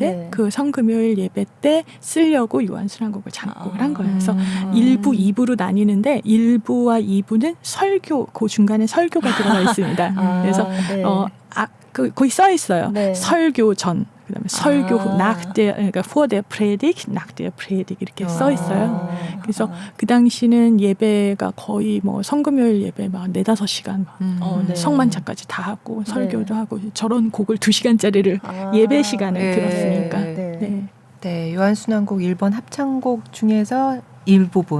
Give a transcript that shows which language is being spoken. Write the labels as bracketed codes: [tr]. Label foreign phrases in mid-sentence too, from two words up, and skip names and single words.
[ko] 네. 그 성금요일 예배 때 쓰려고 요한순환곡을 작곡을 한 거예요. 그래서 1부, 2부로 나뉘는데 1부와 2부는 설교, 그 중간에 설교가 들어가 있습니다. 그래서 네. 거기 써 있어요. 네. 설교 전, 그다음에 설교 후, [de] nach der, [ko] 그러니까 [de] vor der Predigt, nach der Predigt [ko] 이렇게 써 있어요. 그래서 그 당시는 예배가 거의 뭐 성금요일 예배 막 4-5시간 네. 성만찬까지 다 하고 설교도 네. 하고 저런 곡을 2시간짜리를 예배 시간에 네. 들었으니까. 네. 네. 네, 요한순환곡 1번 합창곡 중에서 일부분